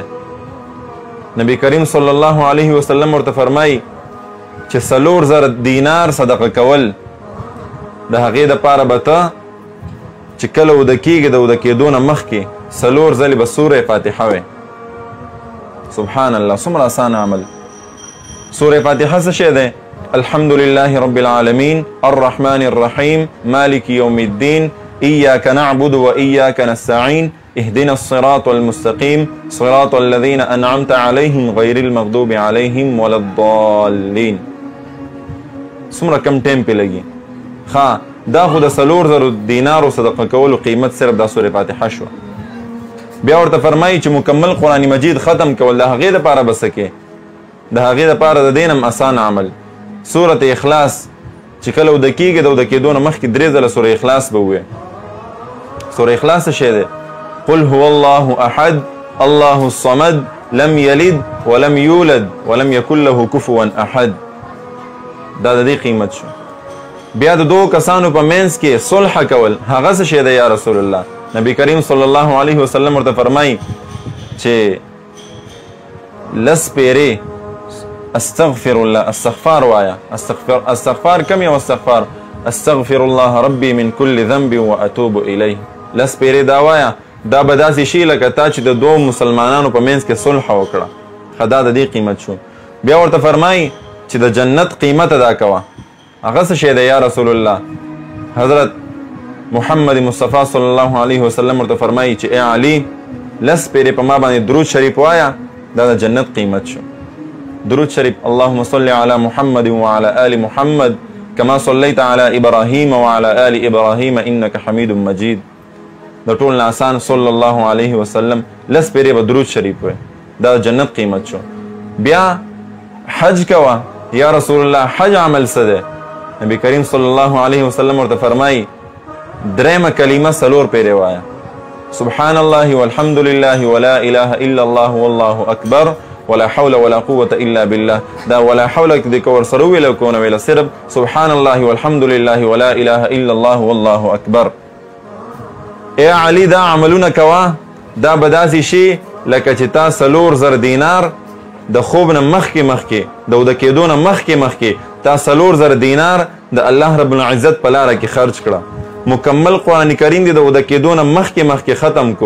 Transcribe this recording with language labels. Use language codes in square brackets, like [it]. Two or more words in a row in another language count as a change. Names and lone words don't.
[ps] نبی کریم [ar] صلی الله علیه وسلم [ps] ورته فرمایي چې 4,000 دینار صدقه کول، د هغې دپاره به ته چې کله اوده کېږي د اوده کېدو نه مخکې 4 ځلې به سوره فاتحه وی. [ar] سبحان الله، [ps] څومره اسانه عمل. سوره فاتحه څه شی دی؟ [ar] الحمد لله رب العالمین الرحمن الرحیم مالک یوم الدین ایاک نعبد و ایاک نستعین اهدنا الصراط المستقیم صراط الذین انعمت علیهم غیر المغضوب علیهم ولا الضالین. [ps] څومره کم ټایم پې لګي. ښه، دا خو د 4,000 دینارو صدقه کولو قیمت صرف دا سوره فاتحه شوه. بیا ورته فرمایي چې مکمل قرآن مجید ختم کول، د هغې دپاره به څه کې؟ د هغې دپاره د دې نه هم اسان عمل سورت اخلاص، چې کله اوده کېږي د اوده کېدو نه مخکې 3 ځله سوره اخلاص به ووایې. سوره اخلاص څه شی دی؟ [ar] قل هو الله احد الله الصمد لم یلد ولم یولد ولم یکن له کفوا احد. [ps] دا د دې قیمت شو. بیا د 2 کسانو په منځ کې صلح کول، هغه څه شی دی [ar] یا رسول الله؟ [ps] نبی کریم [ar] صلی الله علیه وسلم [ps] ورته فرمایي چې 10 پیرې [ar] استغفر الله، [ps] استغفار وایا. استغفار کم یو استغفار؟ [ar] استغفر الله ربي من كل ذنب واتوب الیه. [ps] 10 پیرې دا وایا، دا به داسې شي لکه تا چې د 2 مسلمانانو په منځ کې صلح وکړه. خدا د دې قیمت شو. بیا ورته فرمایي چې د جنت قیمت ادا کوه. هغه څه شی دی [ar] یا رسول الله؟ [ps] حضرت محمد مصطفی [ar] صلی الله علیه وسلم [ps] ورته فرمایي چې ای علی، 10 پیرې په ما باندې درود شریف وایا، دا د جنت قیمت شو. درود شریف: [ar] اللهم صل علی محمد وعلى آل محمد كما صليت على ابراهیم وعلى آل ابراهیم انك حمید مجید. [ps] د ټول نه آسان [ar] صلی الله علیه وسلم [ps] 10 پیرې به درود شریف وای، دا جنت قیمت شو. بیا حج کوه. [ar] یا رسول الله [ps] حج عمل څه دی؟ نبی کریم [ar] صلی الله علیه وسلم [ps] ورته فرمایي درېیمه کلمه 4 پیرې وایه، [ar] سبحان الله والحمد لله ولا اله الا الله والله اکبر ولا حول ولا قوة الا بالله. [ps] دا [ar] ولا حول [ps] د کور سره ویل کو نه ویل، صرف [ar] سبحان الله والحمد لله ولا اله الا الله والله اکبر. [ps] اے علی دا عملونه کوا، دا بداسي شي لکه چې تا 4,000 دینار د خوب نه مخکې د وده کېدو نه مخکې تا 4,000 دینار د [ar] الله رب العزت [ps] په لاره کې خرج کړه. مکمل قرآن کریم دی د وده کېدو نه مخکې ختم کو.